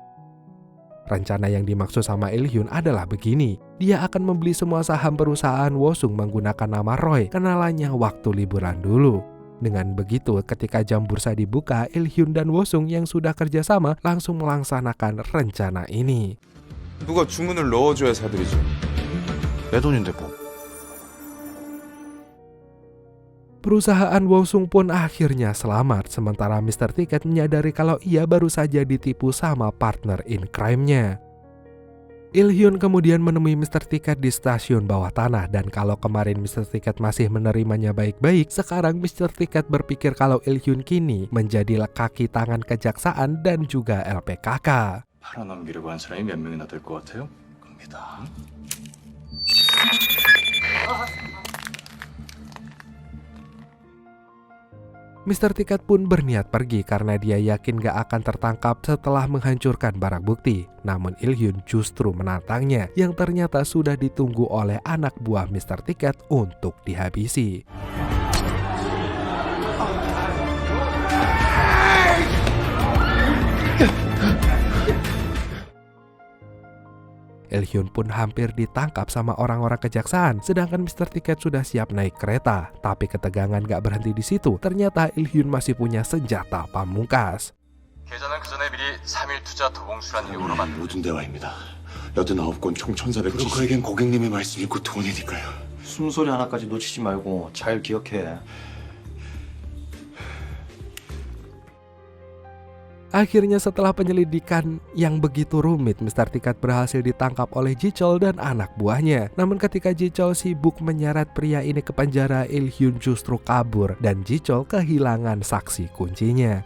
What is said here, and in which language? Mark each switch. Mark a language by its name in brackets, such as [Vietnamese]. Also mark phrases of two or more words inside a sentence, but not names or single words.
[Indonesian] Rencana yang dimaksud sama Il-hyun adalah begini. Dia akan membeli semua saham perusahaan Wo-sung menggunakan nama Roy, kenalannya waktu liburan dulu. Dengan begitu, ketika jam bursa dibuka, Il-hyun dan Wo-sung yang sudah kerjasama langsung melaksanakan rencana ini. [Korean] 누가 주문을 넣어줘야 사들이지. 내 돈인데 뭐. [Indonesian] Perusahaan Wo-sung pun akhirnya selamat, sementara Mr. Ticket menyadari kalau ia baru saja ditipu sama [English] partner in crime- [Indonesian] nya. Il-hyun kemudian menemui Mr. Ticket di stasiun bawah tanah, dan kalau kemarin Mr. Ticket masih menerimanya baik-baik, sekarang Mr. Ticket berpikir kalau Il-hyun kini menjadi kaki tangan kejaksaan dan juga LPKK. [Korean] 팔아넘기려고 한 사람이 몇 명이나 될 것 같아요? 겁니다. [Indonesian] Mr. Ticket pun berniat pergi karena dia yakin gak akan tertangkap setelah menghancurkan barang bukti. Namun Il-hyun justru menantangnya yang ternyata sudah ditunggu oleh anak buah Mr. Ticket untuk dihabisi. Il-hyun pun hampir ditangkap sama orang-orang kejaksaan, sedangkan Mr. Ticket sudah siap naik kereta. Tapi ketegangan gak berhenti di situ. Ternyata Il-hyun masih punya senjata pamungkas. [Korean] 계좌는 그 전에 미리 3일 투자 도봉수란 이름으로 만 모든 대화입니다. 89건 총 1400. 브로커에겐 고객님의 말씀이 곧 돈이니까요. 숨소리 하나까지 놓치지 말고 잘 기억해. [Indonesian] Akhirnya setelah penyelidikan yang begitu rumit, Mr. Ticket berhasil ditangkap oleh Ji-chol dan anak buahnya. Namun ketika Ji-chol sibuk menyeret pria ini ke penjara, Il-hyun justru kabur dan Ji-chol kehilangan saksi kuncinya.